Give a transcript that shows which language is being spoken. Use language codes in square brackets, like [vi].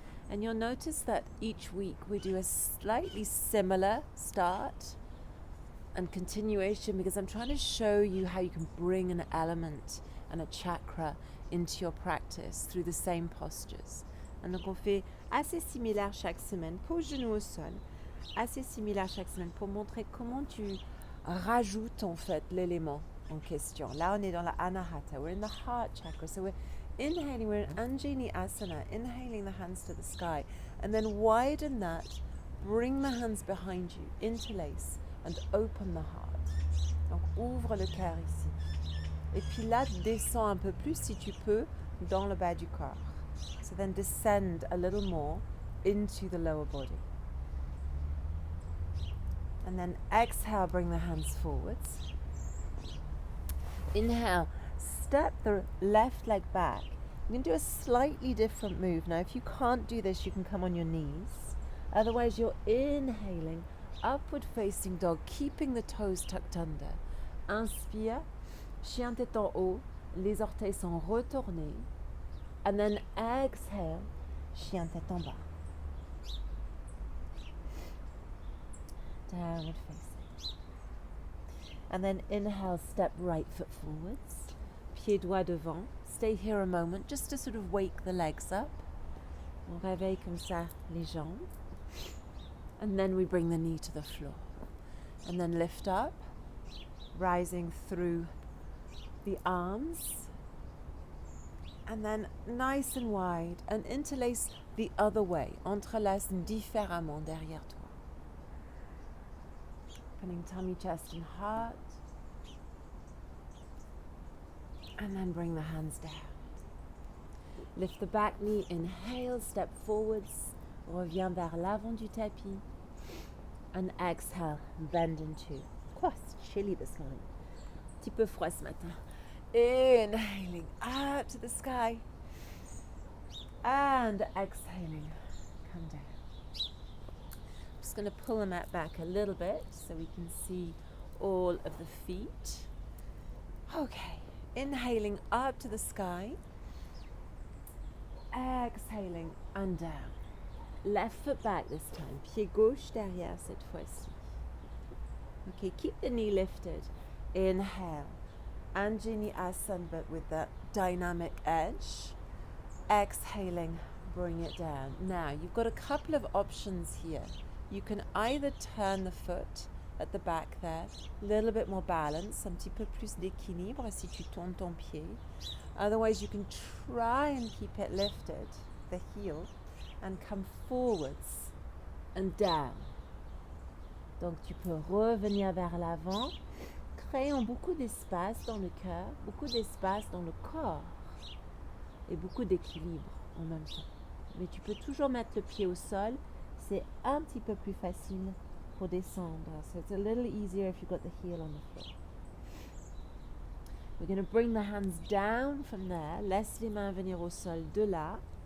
[en] And you'll notice that each week we do a slightly similar start and continuation, because I'm trying to show you how you can bring an element and a chakra into your practice through the same postures. [fr] And donc on fait assez similaire chaque semaine, pas au genou au sol, assez similaire chaque semaine pour montrer comment tu rajoutes en fait l'élément en question. Là on est dans la Anahata, [en] we're in the heart chakra, so we're inhaling, we're in Anahata, inhaling the hands to the sky, and then widen that, bring the hands behind you, interlace, and open the heart. [fr] Donc ouvre le cœur ici. Et puis là, descends un peu plus si tu peux dans le bas du corps. [en] So then descend a little more into the lower body. And then exhale, bring the hands forwards. Inhale, step the left leg back. You can do a slightly different move. Now, if you can't do this, you can come on your knees. Otherwise, you're inhaling, upward facing dog, keeping the toes tucked under. [fr] Inspire, chien tête en haut, les orteils sont retournés. [en] And then exhale, [fr] chien tête en bas. [en] Downward facing. And then inhale, step right foot forwards, [fr] pied droit devant. [en] Stay here a moment just to sort of wake the legs up. [fr] On réveille comme ça les jambes. [en] And then we bring the knee to the floor. And then lift up, rising through the arms. And then nice and wide, and interlace the other way. [fr] Entrelace différemment derrière toi. [en] Opening tummy, chest and heart. And then bring the hands down. Lift the back knee, inhale, step forwards, [fr] reviens vers l'avant du tapis. [en] And exhale, bend in two. Oh, it's chilly this morning. [fr] Un petit peu froid ce matin. [en] Inhaling up to the sky. And exhaling, come down. I'm just going to pull the mat back a little bit so we can see all of the feet. Okay. Inhaling up to the sky, exhaling and down. Left foot back this time, [fr] pied gauche derrière cette fois-ci. [en] Okay, keep the knee lifted. Inhale, Anahata, but with that dynamic edge. Exhaling, bring it down. Now, you've got a couple of options here. You can either turn the foot at the back there, a little bit more balance, [fr] un petit peu plus d'équilibre si tu tournes ton pied. [en] Otherwise, you can try and keep it lifted, the heel, and come forwards and down. [fr] Donc, tu peux revenir vers l'avant, créant beaucoup d'espace dans le cœur, beaucoup d'espace dans le corps et beaucoup d'équilibre en même temps. Mais tu peux toujours mettre le pied au sol, c'est un petit peu plus facile pour descendre. [en] So it's a little easier if you've got the heel on the floor. We're going to bring the hands down from there. [fr] Laisse les mains venir au sol de là.